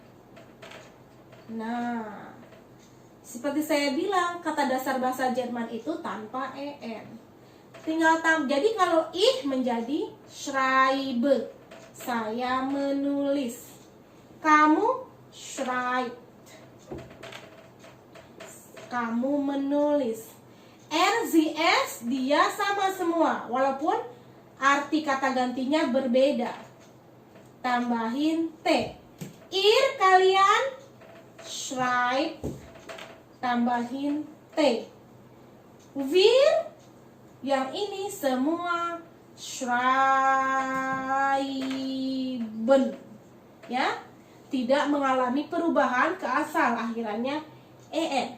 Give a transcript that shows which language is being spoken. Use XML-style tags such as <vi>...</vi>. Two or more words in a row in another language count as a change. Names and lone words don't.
<id>Nah, seperti saya bilang, kata dasar bahasa Jerman itu tanpa en. Tinggal jadi kalau ich menjadi schreibe. Saya menulis. Kamu schreibt. Kamu menulis.</id> <de>Er, sie, es,</de> <id>dia sama semua. Walaupun arti kata gantinya berbeda. Tambahin T. Ir, kalian schreibt. Tambahin T. Wir, yang ini semua schreiben, ya, tidak mengalami perubahan ke asal, akhirannya en.</id>